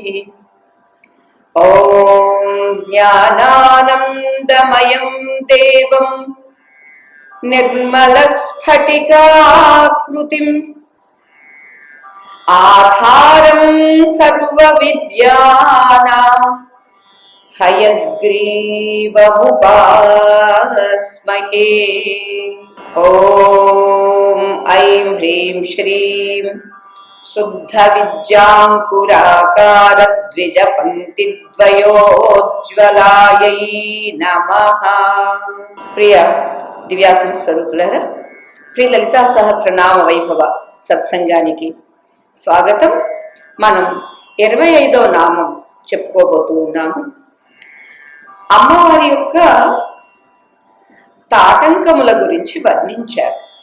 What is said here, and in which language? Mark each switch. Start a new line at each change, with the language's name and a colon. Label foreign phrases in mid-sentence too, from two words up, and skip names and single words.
Sanskrit: ॐ ज्ञानानन्दमयं देवं निर्मलस्फटिकाकृतिम् आधारं सर्वविद्यानां हयग्रीवमुपास्महे। ॐ ऐं ह्रीं श्रीं शुद्धविद्याङ्कुराकारद्विजपङ्क्तिद्वयोज्ज्वलायै नमः।
Telugu: ప్రియ దివ్యాత్మ స్వరూపులారా, శ్రీ లలితా సహస్రనామ వైభవ సత్సంగానికి స్వాగతం. మనం 25వ నామం చెప్పుకోబోతూ ఉన్నాము. అమ్మవారి యొక్క తాటంకముల గురించి వర్ణించారు.